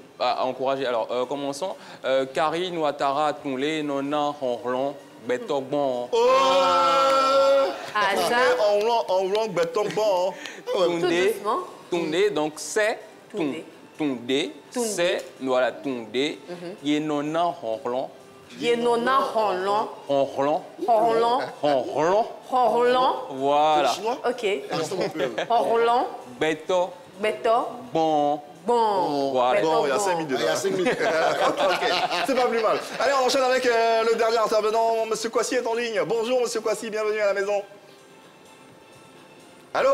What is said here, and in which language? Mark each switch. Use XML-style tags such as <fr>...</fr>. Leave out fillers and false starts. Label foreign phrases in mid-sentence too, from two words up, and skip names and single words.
<fr>À encourager. Alors, commençons. Karine Ouattara, Tounlé, Nona, Honron, Betogban. Ah, ça. En langue béton bon. Tout doucement. Toundé, donc c'est Toundé. Toundé, c'est, voilà, Toundé. Yenona, Honron. Yenona Honlon. Honron. Honlon. Honron. Honlon. Voilà. Chinois. Ok. Restons un peu. Honlon. Beto, Beto. bon. Bon. Voilà. Beto, Bon, il y a 5 minutes. Il y a 5 minutes. Ok, c'est pas plus mal. Allez, on enchaîne avec le dernier intervenant. Monsieur Kwasi est en ligne. Bonjour, Monsieur Kwasi, bienvenue à la maison. Allô?</fr>